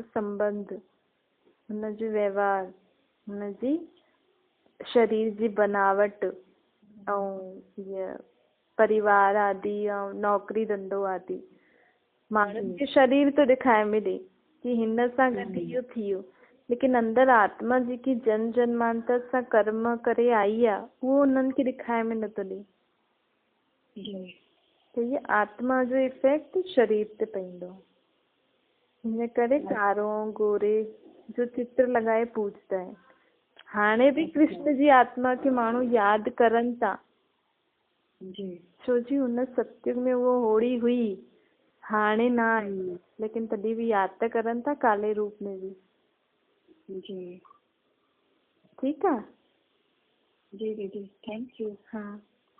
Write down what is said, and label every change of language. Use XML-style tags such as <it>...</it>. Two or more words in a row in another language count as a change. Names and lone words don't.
<sd>संबंध, हुनजो व्यवहार, हुनजी शरीर जी बनावट ऐं परिवार आदि ऐं नौकरी धंधो आदि माण्हुनि खे शरीर तो ॾेखारे मिले कि हिन सां गॾु इहो थियो, लेकिन अंदर आत्मा जेकी जन्म जन्मांतर सां कर्म करे आई आहे, उहो उन्हनि खे ॾेखारे में नथो ॾे। त ये आत्मा जो इफेक्ट शरीर ते पवंदो। हिन करे कारो गोरे जो चित्र लॻाए पूजता आहिनि। हाणे भी कृष्ण जी आत्मा खे माण्हू यादि करनि था, छो जी हुन सतयुग में वो होड़ी हुई, हाणे न आहे, लेकिन तॾहिं भी यादि त करनि था काले रूप में भी। ठीकु आहे जी दीदी,</sd> <en>thank you.</en> <sd>हाँ।</sd>